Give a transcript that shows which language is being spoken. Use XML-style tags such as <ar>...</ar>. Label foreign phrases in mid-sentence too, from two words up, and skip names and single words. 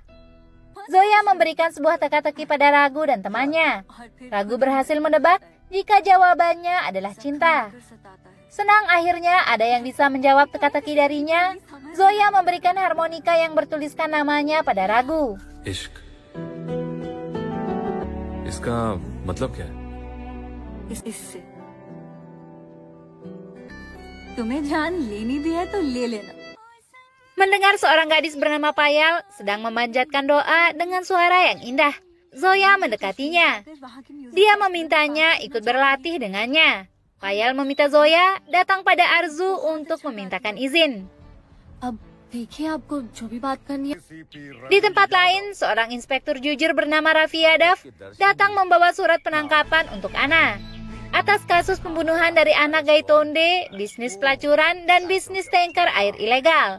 <id>Zoya memberikan sebuah teka-teki pada Raghu dan temannya. Raghu berhasil menebak jika jawabannya adalah cinta. Senang akhirnya ada yang bisa menjawab teka-teki darinya. Zoya memberikan harmonika yang bertuliskan namanya pada Raghu.</id> <hi>इश्क़। इसका मतलब क्या है? इससे तुम्हें जान लेनी भी है तो ले लेना.</hi> <id>Mendengar seorang gadis bernama Payal sedang memanjatkan doa dengan suara yang indah, Zoya mendekatinya. Dia memintanya ikut berlatih dengannya. Payal meminta Zoya datang pada Arzu untuk memintakan izin. Di tempat lain, seorang inspektur jujur bernama Raffi Yadav datang membawa surat penangkapan untuk Anna atas kasus pembunuhan dari anak Gaitonde, bisnis pelacuran, dan bisnis tanker air ilegal.</id>